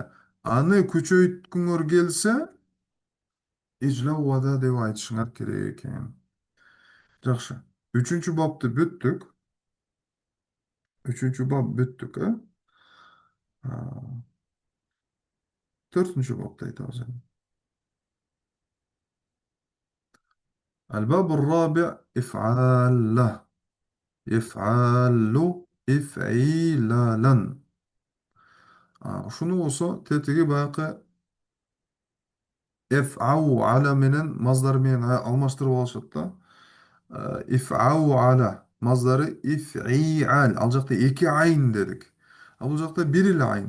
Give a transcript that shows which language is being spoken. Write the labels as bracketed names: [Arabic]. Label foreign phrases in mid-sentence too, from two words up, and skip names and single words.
[Kyrgyz] Аны күчөйткүңөр келсе, ижлауада деп айтышыңар керек экен. Жакшы. Үчүнчү бапты бүттүк. Үчүнчү бап бүттүк, Төртүнчү бапты айтабыз эми. [Arabic] الباب الرابع إفعال يفعل إفعيلالا. [Kyrgyz] Ушуну болсо тетиги баягы эфау ала менен маздар менен алмаштырып алышат да. [Arabic] افعوعل [Kyrgyz] маздары ифиал. Ал жакта эки айн дедик. А бул жакта бир эле айн.